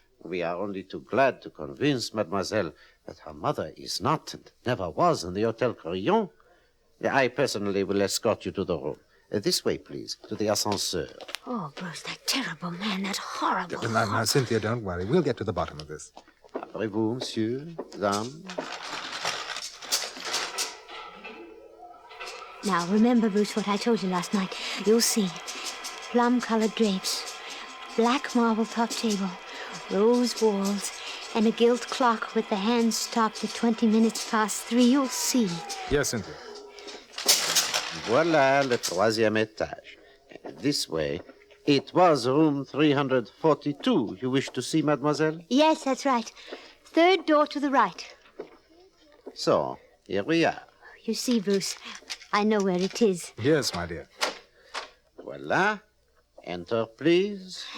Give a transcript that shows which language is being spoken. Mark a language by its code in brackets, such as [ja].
[en] We are only too glad to convince mademoiselle that her mother is not and never was in the Hotel Crillon. I personally will escort you to the room. This way, please, to the ascenseur. Oh, Bruce, that terrible man, that horrible... Now, Cynthia, don't worry. We'll get to the bottom of this. [fr] Après vous, monsieur, dame. [en] Now, remember, Bruce, what I told you last night. You'll see. plum-colored drapes, black marble-top table, rose walls, and a gilt clock with the hands stopped at 20 minutes past 3. You'll see. Yes, Cynthia. [fr] Voilà le troisième étage. [en] This way. It was room 342 you wish to see, mademoiselle? Yes, that's right. Third door to the right. So, here we are. You see, Bruce, I know where it is. Yes, my dear. Voilà. Enter, please.